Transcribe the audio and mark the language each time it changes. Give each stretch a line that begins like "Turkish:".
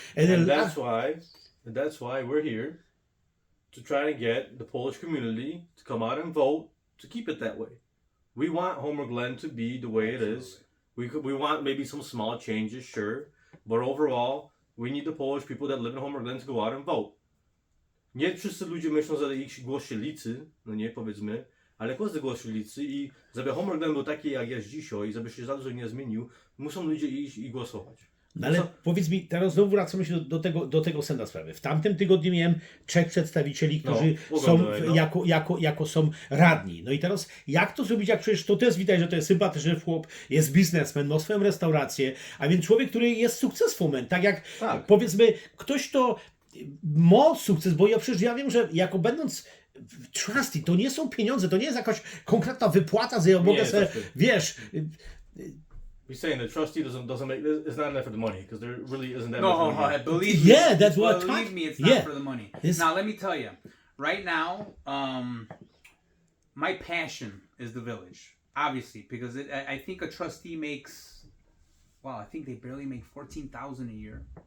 English: And that's why we're here, to try to get the Polish community to come out and vote to keep it that way. We want Homer Glen to be the way it is. We want maybe some small changes, sure, but overall we need the Polish people that live in Homer Glen to go out and vote.
Polish: Nie wszyscy ludzie myślą, że ich głos się liczy, no nie, powiedzmy, ale każdy głos się liczy i żeby Homer Glen był taki jak jest dzisiaj, żeby się za dużo nie zmienił, muszą ludzie iść i głosować. No ale powiedz mi, teraz znowu wracamy się do tego sedna sprawy. W tamtym tygodniu miałem 3 przedstawicieli, którzy jako są radni. No i teraz jak to zrobić, jak przecież to też widać, że to jest sympatyczny chłop, jest biznesmen, ma swoją restaurację, a więc człowiek, który jest successful, tak jak powiedzmy ktoś, kto ma sukces, bo ja wiem, że jako będąc trusty, to nie są pieniądze, to nie jest jakaś konkretna wypłata, że ja mogę sobie, wiesz,
English: He's saying the trustee doesn't make it's not enough for the money because there really isn't that No, much money. believe me. Yeah, that's what. Believe me, it's not for the money. It's- Now, let me tell you. Right now, my passion is the village. Obviously, because I think a trustee makes, well, I think they barely make $14,000 a year.